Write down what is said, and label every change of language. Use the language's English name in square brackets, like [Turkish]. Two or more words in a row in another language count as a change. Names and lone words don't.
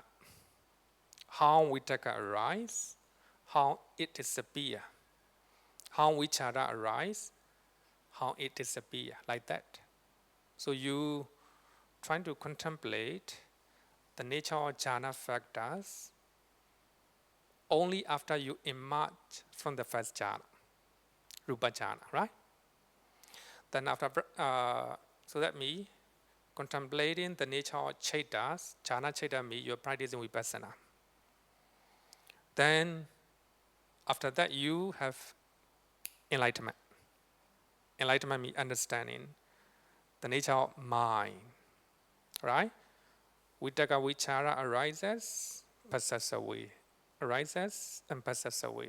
[English] How vitakka arise, how it disappear, how vichara arise, how it disappear, like that. So you trying to contemplate the nature of jhana factors only after you emerge from the first jhana, rupa jhana, right? Then after, so that means contemplating the nature of chaitas, [Pali] jhana chaita [English] means you're practicing vipassana. Then after that you have enlightenment. Enlightenment means understanding the nature of mind, right? [Pali] Vitakka vichara [English] arises, passes away, arises and passes away.